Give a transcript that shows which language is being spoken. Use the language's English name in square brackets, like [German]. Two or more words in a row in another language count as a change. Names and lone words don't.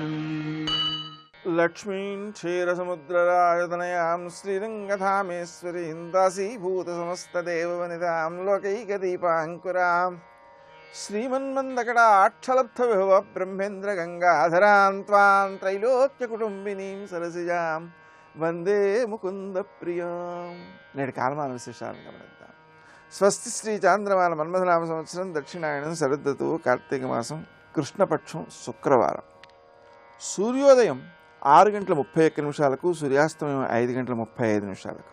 [Sanskrit] लक्ष्मीं क्षीरसमुद्रराजतनयां श्रीरङ्गधामेश्वरीं दासीभूतसमस्तदेववनितां लोकैकदीपाङ्कुरां श्रीमन्मन्दकटाक्षलब्धविभव ब्रह्मेन्द्रगङ्गाधरां त्वां त्रैलोक्यकुटुम्बिनीं सरसिजां వందే ముకుంద ప్రియం. [Telugu] నేటి కాలమాన విశేషాలను గమనిద్దాం. స్వస్తి శ్రీ చాంద్రమాన మన్మథనామ సంవత్సరం దక్షిణాయనం శరదృతువు కార్తీక మాసం కృష్ణపక్షం శుక్రవారం. సూర్యోదయం 6:31 సూర్యాస్తమయం 5:35.